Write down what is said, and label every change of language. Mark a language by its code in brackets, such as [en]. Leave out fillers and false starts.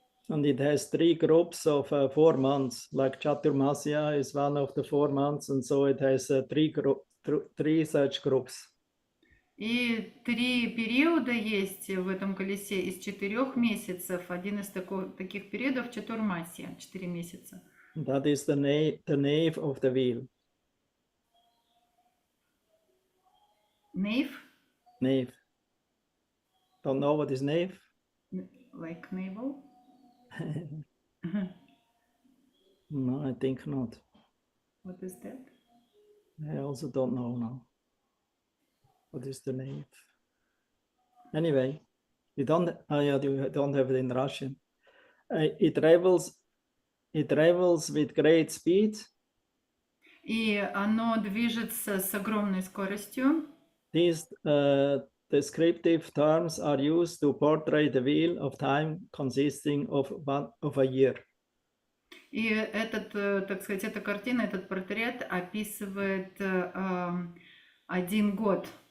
[en] And it has 3 groups of 4 months, like Chaturmasya is one of the 4 months, and so it has 3 such groups. [ru] И 3 периода есть в этом колесе из 4 месяцев. Один из таких периодов Чатурмасья, 4 месяца. [en] That is the nave of the wheel. Nave? Nave. Don't know what is nave? Like navel? No, I think not. What is that? I also don't know now. What is the nave? Anyway, you don't have it in Russian. It travels with great speed. [ru] И оно движется с огромной скоростью. [en] These descriptive terms are used to portray the wheel of time consisting of a year. [ru] И так сказать, эта картина, этот портрет описывает 1 год.